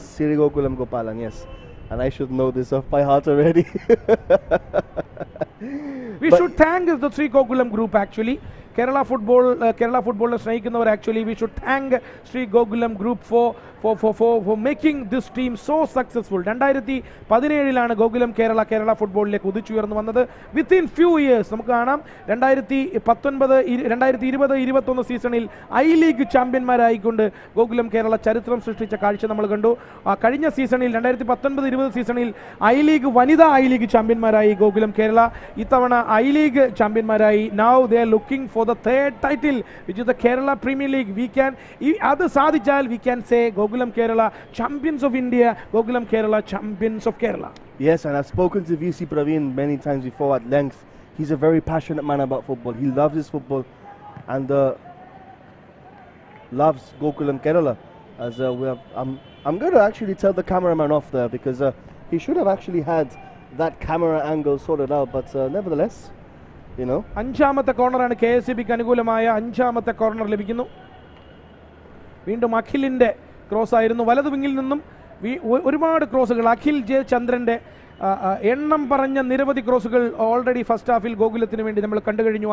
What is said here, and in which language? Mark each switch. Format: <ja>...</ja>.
<en>Yes, Siri Gokulam Gopalan, yes. And I should know this off by heart already. We should thank the Sri Gokulam group actually. Kerala football</en> <ml>സ്നേഹിക്കുന്നവർ</ml> <en>actually we should thank Sri Gokulam group for making this team so successful.</en> <ml>2017 Gokulam Kerala ഫുട്ബോളിലേക്ക് ഉദിച്ചുയർന്നു വന്നത്.</ml> <en>within few years</en> <ml>നമുക്ക് കാണാം 2019-2020-21 സീസണിൽ I-League ചാമ്പ്യന്മാരായിക്കൊണ്ട് Gokulam Kerala ചരിത്രം സൃഷ്ടിച്ച കാഴ്ച നമ്മൾ കണ്ടു. കഴിഞ്ഞ സീസണിൽ 2019-20 സീസണിൽ വനിതാ I-League ചാമ്പ്യന്മാരായി ഗോകുലം കേരള. ഇത്തവണ I-League ചാമ്പ്യന്മാരായി.</ml> <en>Now they are looking for the third title, which is the Kerala Premier League.</en> <ml>അത് സാധിച്ചാൽ</ml> <en>we can say Gokulam Kerala champions of India, Gokulam Kerala champions of Kerala. Yes, and I've spoken to VC Praveen many times before at length. He's a very passionate man about football. He loves his football and loves Gokulam Kerala. As I'm going to actually tell the cameraman off there because he should have actually had that camera angle sorted out, but nevertheless, you know.</en> <ml>അഞ്ചാമത്തെ കോർണറാണ് KSEBക്ക് അനുകൂലമായ അഞ്ചാമത്തെ corner ലഭിക്കുന്നു. വീണ്ടും അഖിലിൻ്റെ cross ആയിരുന്നു. വലതു വിങ്ങിൽ നിന്നും ഒരുപാട് ക്രോസുകൾ. Akhil J ചന്ദ്രൻ്റെ എണ്ണം പറഞ്ഞ നിരവധി ക്രോസുകൾ ഓൾറെഡി ഫസ്റ്റ് ഹാഫിൽ ഗോകുലത്തിന് വേണ്ടി നമ്മൾ കണ്ടു കഴിഞ്ഞു.</ml>